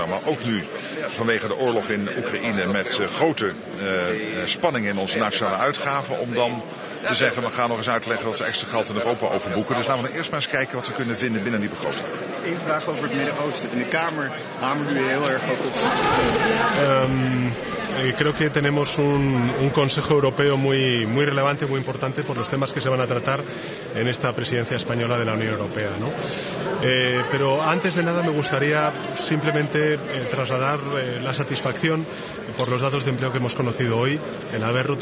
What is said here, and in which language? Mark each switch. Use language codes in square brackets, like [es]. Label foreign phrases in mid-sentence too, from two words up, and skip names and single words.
[nl] Maar ook nu vanwege de oorlog in Oekraïne met grote spanningen in onze nationale uitgaven. Om dan te zeggen, we gaan nog eens uitleggen dat we extra geld in Europa overboeken. Dus laten we eerst maar eens kijken wat we kunnen vinden binnen die begroting. Eén vraag over het Midden-Oosten. In de Kamer hamert u heel erg op. [es] Creo que tenemos un Consejo Europeo muy relevante, muy importante por los temas que se van a tratar en esta presidencia española de la Unión Europea, ¿no? Pero antes de nada me gustaría simplemente trasladar la satisfacción por los datos de empleo que hemos conocido hoy, el haber roto